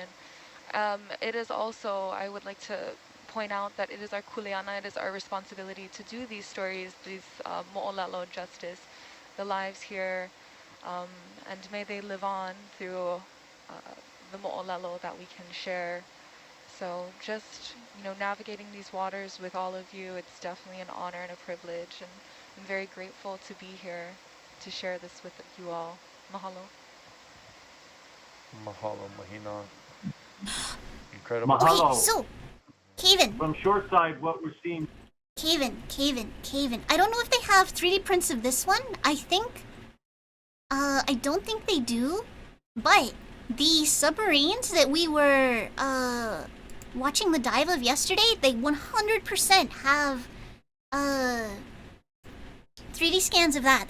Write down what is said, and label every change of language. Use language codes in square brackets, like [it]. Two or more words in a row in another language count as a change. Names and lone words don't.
[en] It is also, I would like to point out that it is our kuleana, it is our responsibility to do these stories, these mo'olelo justice, the lives here, and may they live on through the mo'olelo that we can share. So just, navigating these waters with all of you, it's definitely an honor and a privilege, and I'm very grateful to be here to share this with you all. Mahalo. Mahalo, Mahina. Incredible. Mahalo. Okay, so, Caven. From shoreside, what we're seeing. Caven. I don't know if they have 3D prints of this one. I don't think they do. But the submarines that we were watching the dive of yesterday, they 100% have 3D scans of that.